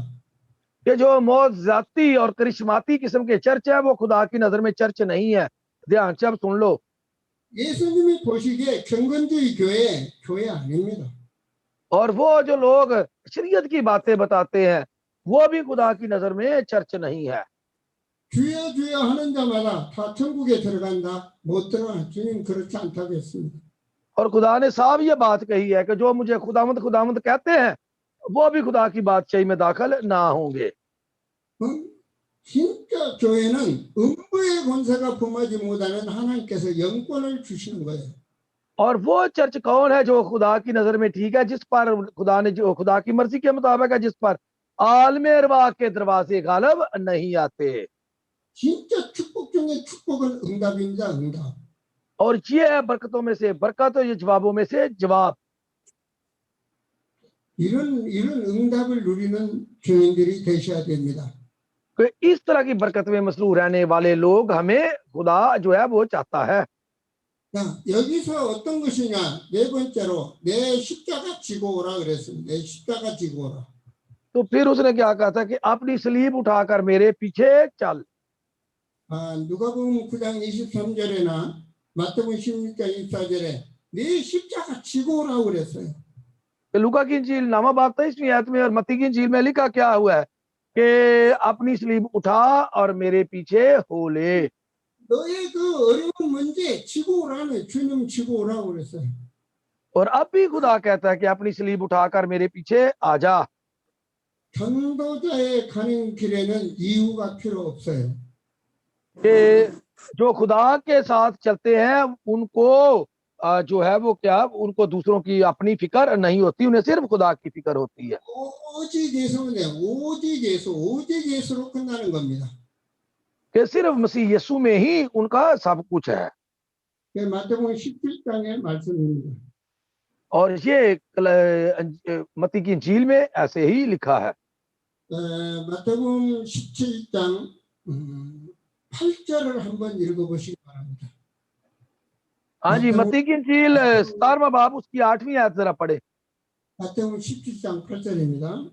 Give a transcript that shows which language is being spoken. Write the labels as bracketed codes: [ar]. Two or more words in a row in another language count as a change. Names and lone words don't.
[ur] کہ جو معجزاتی اور کرشماتی قسم کے چرچ ہے وہ خدا کی نظر میں چرچ نہیں ہے. دھیان سے اب سن لو, [ko] 예수님이 보시기에 경건주의 교회 아닙니다. [ur] اور وہ جو لوگ شریعت کی باتیں بتاتے ہیں وہ بھی خدا کی نظر میں چرچ نہیں ہے. [ko] 주여 주여 하는 자마다 다 천국에 들어간다. 못 들어가. 주님 그렇지 않다고 했습니다. [ur] اور خدا نے صاف یہ بات کہی ہے کہ جو مجھے خداوند خداوند کہتے ہیں وہ بھی خدا کی بادشاہی میں داخل نہ ہوں گے. [ko] 진짜 교회는 음부의 권세가 범하지 못하는 하나님께서 영권을 주시는 거예요. [ur] اور وہ چرچ کون ہے جو خدا کی نظر میں ٹھیک ہے، جس پر خدا نے جو خدا کی مرضی کے مطابق ہے، جس پر عالمِ ارواح کے دروازے غالب نہیں آتے. [ko] 진짜 축복 중에 축복은 응답입니다. 응답. [ur] اور یہ ہے برکتوں میں سے برکت، یہ جوابوں میں سے جواب. [ko] 이런 응답을 누리는 교인들이 되셔야 됩니다. [ur] تو اس طرح کی برکت میں مسرور رہنے والے لوگ ہمیں خدا جو ہے وہ چاہتا ہے. [ko] 자, 여기서 어떤 것이냐? 네 번째로 내 십자가 지고 오라 그랬습니다. 내 십자가 지고 오라. [ur] تو پھر اس نے کیا کہا تھا کہ اپنی صلیب اٹھا کر میرے پیچھے چل. [ko] 누가복음 9장 23절에나 마태복음 16장 24절에 내 십자가 지고 오라고 그랬어요. [ur] لوقا کی انجیل نامہ باب 23ویں آیت میں اور متی کی انجیل میں لکھا کیا ہوا ہے کہ اپنی صلیب اٹھا اور میرے پیچھے ہو لے. [ko] 너의 그 어려운 문제 지고 오라는 주님 지고 오라고 그랬어요. [ur] اور اب بھی خدا کہتا ہے کہ اپنی صلیب اٹھا کر میرے پیچھے آ جا. [ko] 전도자의 가는 길에는 이유가 필요 없어요. [ur] کہ جو خدا کے ساتھ چلتے ہیں ان کو جو ہے وہ کیا، ان کو دوسروں کی اپنی فکر نہیں ہوتی، انہیں صرف خدا کی فکر ہوتی ہے. [ko] 오직 예수는 오직 예수로 끝나는 겁니다. [ur] کہ صرف مسیح یسوع میں ہی ان کا سب کچھ ہے. [ko] 마태복음 17장의 말씀입니다. [ur] اور یہ متی کی انجیل میں ایسے ہی لکھا ہے. [ko] 마태복음 17장 8절을 한번 읽어보시기 바랍니다. [ur] ہاں جی، متی کی انجیل 17واں باب اس کی 8ویں آیت ذرا پڑھے. [ko] 마태복음 17장 8절입니다.